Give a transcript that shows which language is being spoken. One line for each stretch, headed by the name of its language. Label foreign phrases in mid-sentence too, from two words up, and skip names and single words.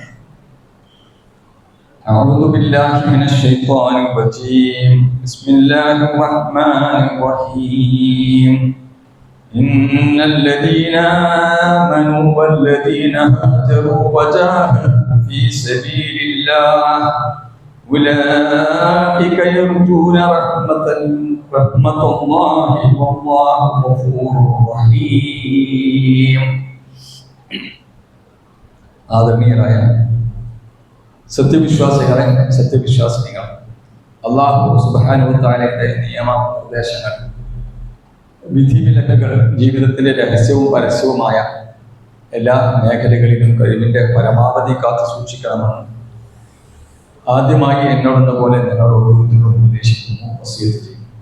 Arabic: أعوذ بالله من الشيطان الرجيم بسم الله الرحمن الرحيم إن الذين آمنوا والذين هاجروا وجاهدوا في سبيل الله أولئك يرجون رحمة الله والله غفور رحيم.
Malayalam: ആദരണീയരായ സത്യവിശ്വാസികളെ, സത്യവിശ്വാസിനികൾ,
Arabic: الله سبحانه وتعالى
Malayalam: നിയമോപദേശങ്ങൾ, വിധിവിലക്കുകൾ ജീവിതത്തിലെ രഹസ്യവും പരസ്യവുമായ എല്ലാ മേഖലകളിലും കഴിവിന്റെ പരമാവധി കാത്തു സൂക്ഷിക്കണമെന്ന് ആദ്യമായി എന്നോടെന്ന പോലെ നിങ്ങളോട് ഓരോരുത്തരോട് ഉപദേശിക്കുന്നു, വസിയത്ത് ചെയ്യുന്നു.